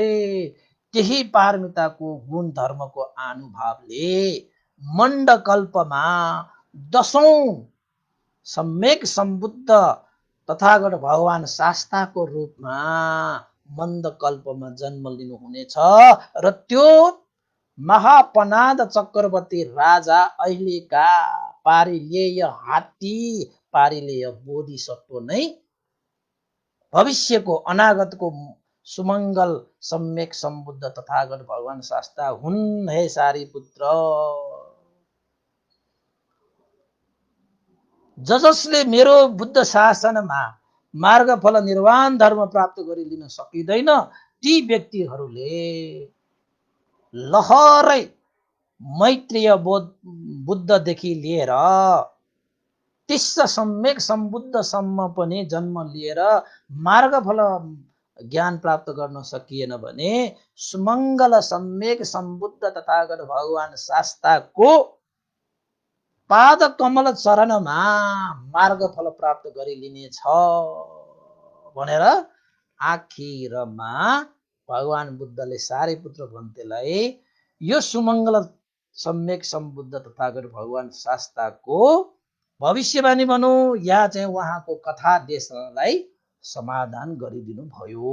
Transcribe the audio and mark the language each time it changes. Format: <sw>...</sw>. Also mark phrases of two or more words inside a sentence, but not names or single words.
<ne>त्यही पारमिताको गुण धर्मको अनुभावले मण्डकल्पमा 10औं सम्यक सम्बुद्ध तथागत भगवान शास्ताको रूपमा मन्दकल्पमा जन्म लिनुहुनेछ। र त्यो महापनाद चक्रवर्ती राजा अहिलेका पारिलेय हात्ती, पारिलेय बोधिसत्व नै भविष्यको अनागतको सुमङ्गल सम्यक सम्बुद्ध तथागत भगवान शास्ता हुन्। हे सारिपुत्र, जसले मेरो बुद्ध शासनमा मार्गफल निर्वाण धर्म प्राप्त गरी लिन सकिँदैन ती व्यक्तिहरूले लहरै मैत्रेय बुद्धदेखि लिएर 30 सम्यक सम्बुद्धसम्म पनि जन्म लिएर मार्गफल ज्ञान प्राप्त गर्न सकिएन भने सुमङ्गल सम्यक सम्बुद्ध तथागत भगवान शास्ताको पाद कमल चरणमा मार्गफल प्राप्त गरिलिनेछ भनेर आखिरमा भगवान बुद्धले सारिपुत्र भन्तेलाई यो सुमङ्गल सम्यक सम्बुद्ध तथागत भगवान शास्ताको भविष्यवाणी भनौँ या चाहिँ उहाँको कथा देशलाई समाधान गरिदिनु भयो।</ne>